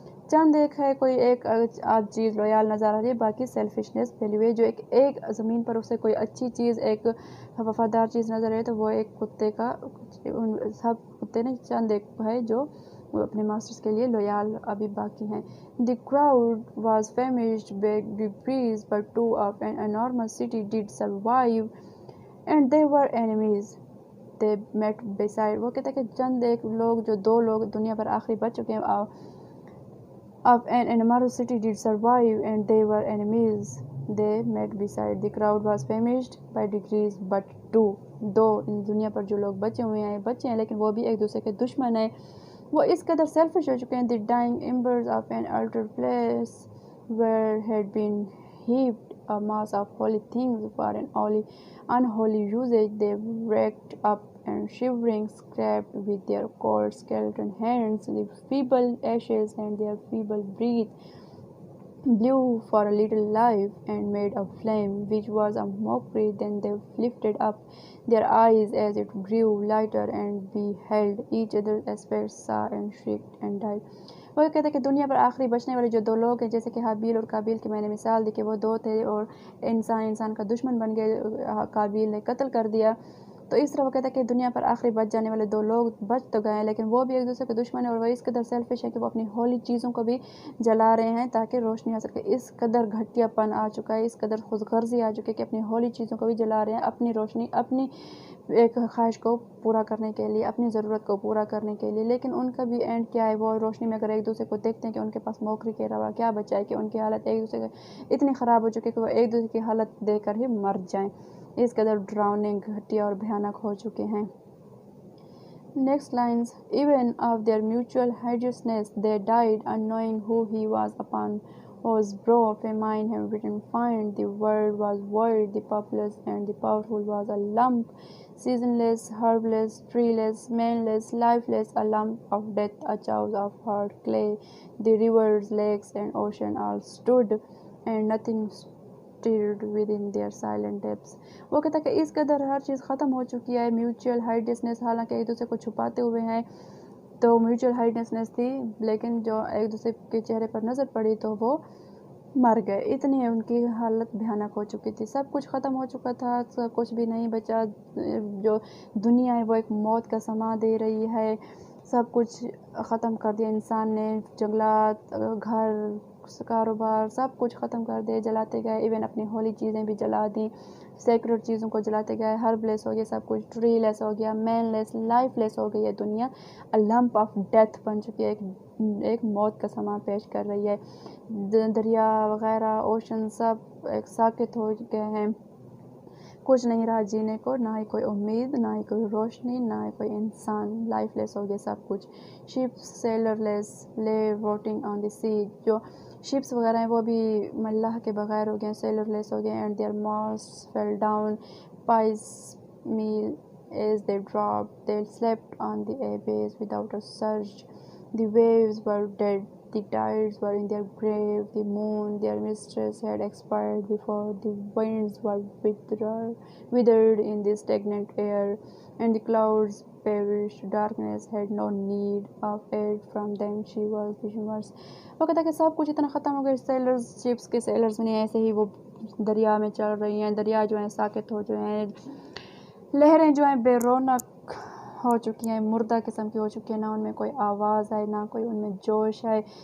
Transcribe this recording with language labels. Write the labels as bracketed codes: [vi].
[ur] چند ایک ہے، کوئی ایک آج چیز لویال نظر آ رہی ہے، باقی سیلفشنس پھیلی ہوئی ہے. جو ایک زمین پر اسے کوئی اچھی چیز، ایک وفادار چیز نظر آئے تو وہ ایک کتے کا، سب کتے نہیں، چند ایک ہے جو وہ اپنے ماسٹرز کے لیے لویال ابھی باقی ہیں. [en] The crowd was famished by degrees, but two of an enormous city did survive, and they were enemies. They met beside. [ur] وہ کہتے ہیں کہ چند ایک لوگ، جو دو لوگ دنیا پر آخری بچ چکے ہیں، [en] of an enormous city did survive, and they were enemies. They met beside. The crowd was famished by degrees, but [ur] دو ان دنیا پر جو لوگ بچے ہوئے ہیں، بچے ہیں لیکن وہ بھی ایک دوسرے کے دشمن ہیں. وہ اس قدر سیلفش ہو چکے ہیں. [en] The dying embers of an altar place where had been heaped a mass of holy things for an unholy usage, they raked up and shivering scraped with their cold skeleton hands the feeble ashes, and their feeble breath blew for a little life and made a flame which was a mockery. Then they lifted up their eyes as it grew lighter and beheld each other's aspects, saw and shrieked and died. [ur] وہ کہتے ہیں کہ دنیا پر آخری بچنے والے جو دو لوگ ہیں، جیسے کہ حابیل اور قابیل کی میں نے مثال دی کہ وہ دو تھے اور انسان کا دشمن بن گئے، قابیل نے قتل کر دیا. تو اس طرح وہ کہتا ہے کہ دنیا پر آخری بچ جانے والے دو لوگ بچ تو گئے ہیں، لیکن وہ بھی ایک دوسرے کے دشمن ہیں، اور وہ اس قدر سیلفش ہے کہ وہ اپنی ہولی چیزوں کو بھی جلا رہے ہیں تاکہ روشنی حاصل کرے. اس قدر گھٹیا پن آ چکا ہے، اس قدر خود غرضی آ چکی ہے کہ اپنی ہولی چیزوں کو بھی جلا رہے ہیں، اپنی روشنی، اپنی ایک خواہش کو پورا کرنے کے لیے، اپنی ضرورت کو پورا کرنے کے لیے. لیکن ان کا بھی اینڈ کیا ہے؟ وہ روشنی میں اگر ایک دوسرے کو دیکھتے ہیں کہ ان کے پاس موقع کے علاوہ کیا بچا ہے، کہ ان کی حالت ایک دوسرے کے اتنی خراب ہو چکی ہے کہ وہ ایک دوسرے کی حالت دیکھ کر ہی مر جائیں. اس قدر ڈراؤننگ، گھٹیا اور بھیانک ہو چکے ہیں. [en] Next lines, even of their mutual hideousness they died, unknowing who he was upon whose brow famine had written fine. The world was void, the populous and the powerful was a lump, seasonless, herbless, treeless, manless, lifeless, a lump of death, a chouse of hard clay. The rivers, lakes, and ocean all stood, and nothing stirred within their silent depths. [ur] وہ کہتا ہے کہ اس قدر ہر چیز ختم ہو چکی ہے. Mutual ہائیڈنس، حالانکہ ایک دوسرے کو چھپاتے ہوئے ہیں تو میوچل ہائیڈنس تھی، لیکن جو ایک دوسرے کے چہرے پر نظر پڑی تو وہ مر گئے. اتنی ان کی حالت بھیانک ہو چکی تھی. سب کچھ ختم ہو چکا تھا، کچھ بھی نہیں بچا. جو دنیا ہے وہ ایک موت کا سما دے رہی ہے. سب کچھ ختم کر دیا انسان نے. جنگلات، گھر، کاروبار، سب کچھ ختم کر دے، جلاتے گئے. ایون اپنی ہولی چیزیں بھی جلا دیں، سیکرڈ چیزوں کو جلاتے گئے. ہرب لیس ہو گیا سب کچھ، ٹری لیس ہو گیا، مین لیس، لائف لیس ہو گئی ہے دنیا. لمپ آف ڈیتھ بن چکی ہے، ایک موت کا سما پیش کر رہی ہے. دریا وغیرہ، اوشن سب ایک ساکت ہو گئے ہیں. کچھ نہیں رہا جینے کو، نہ ہی کوئی امید، نہ ہی کوئی روشنی، نہ ہی کوئی انسان. لائف لیس ہو گیا سب کچھ. [en] Ships sailorless lay rotting on the sea. جو ships وغیرہ ہیں وہ بھی ملاح کے بغیر ہو گئے، سیلر لیس ہو گئے. And their masts fell down piecemeal as they dropped. They slept on the abyss without a surge. The waves were dead. The tides were in their grave. The moon, their mistress, had expired before. The winds were withered in the stagnant air, and the clouds perished. Darkness had no need of aid from them. She was the universe. [ur] وہ کہتا ہے کہ سب کچھ اتنا ختم ہو گیا. Sellers, ships کے sellers نہیں ایسے ہی وہ دریا میں چل رہی ہیں. دریا جو ہیں ساکت ہو جو ہیں، لہریں جو ہیں بے رونق ہو چکی ہیں، مردہ قسم کی ہو چکی ہیں. نہ ان میں کوئی آواز ہے، نہ کوئی ان میں جوش ہے.